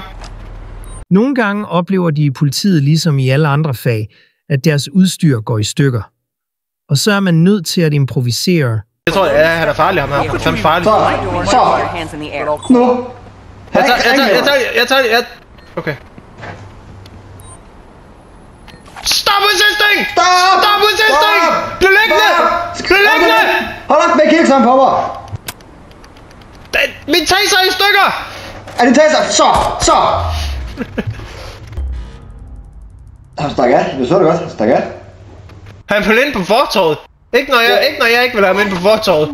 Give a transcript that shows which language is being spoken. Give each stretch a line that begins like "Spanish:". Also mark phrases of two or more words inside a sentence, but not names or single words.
Danish: Nogle gange oplever de i politiet, ligesom i alle andre fag, at deres udstyr går i stykker. Og så er man nødt til at improvisere. Jeg tror, han er farlig, ham her. Han er fandme farlig. Nu. Jeg tager.
English: Okay. Stop resisting! Stop resisting!
Danish: Bliv liggende! Hold op med kikseren på mig! Min taser er i stykker! Er det taser? Så! Han stak af. Du så det godt. Han stak af. Han vil ind på fortorvet. Ikke når jeg ikke vil have ham ind på fortorvet.